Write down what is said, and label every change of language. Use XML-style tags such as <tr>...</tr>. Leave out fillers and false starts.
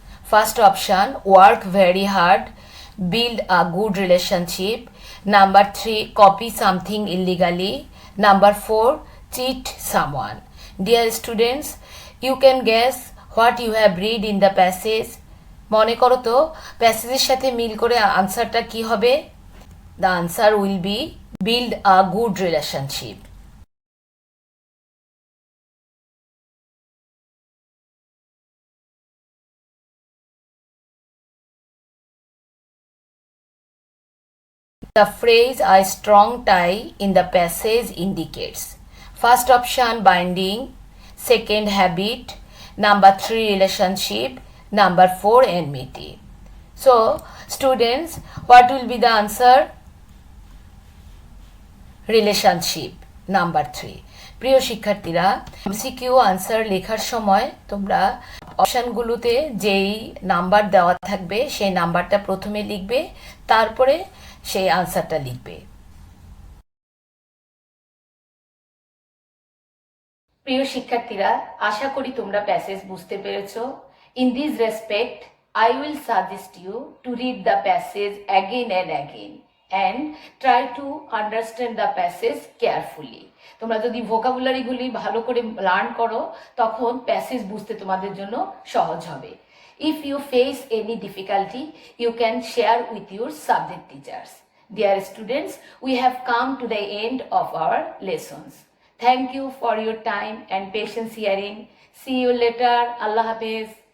<en>First option, work very hard, build a good relationship, number 3 copy something illegally, number 4 cheat someone. Dear students, you can guess what you have read in the passage.</en> <bn>মনে করো তো প্যাসেজের সাথে মিল করে আনসারটা কি হবে?</bn> <en>The answer will be build a good relationship. The phrase a strong tie in the passage indicates: first option binding, second habit, number 3 relationship, number 4 enmity. So students, what will be the answer? Relationship, number 3.</en> <bn>প্রিয় শিক্ষার্থীরা, MCQ answer লেখার সময় তোমরা অপশানগুলোতে যেই number দেওয়া থাকবে সেই নাম্বারটা প্রথমে লিখবে, তারপরে সেই আনসারটা লিখবে। প্রিয় শিক্ষার্থীরা, আশা করি তোমরা প্যাসেজ বুঝতে পেরেছো।</bn> <en>In this respect I will suggest you to read the passage again and again and try to understand the passage carefully.</en> <bn>তোমরা যদি ভোকাবুলারিগুলি ভালো করে লার্ন করো তখন প্যাসেজ বুঝতে তোমাদের জন্য সহজ হবে।</bn> <en>If you face any difficulty, you can share with your subject teachers. Dear students, we have come to the end of our lessons. Thank you for your time and patience hearing. See you later. Allah Hafiz.</en>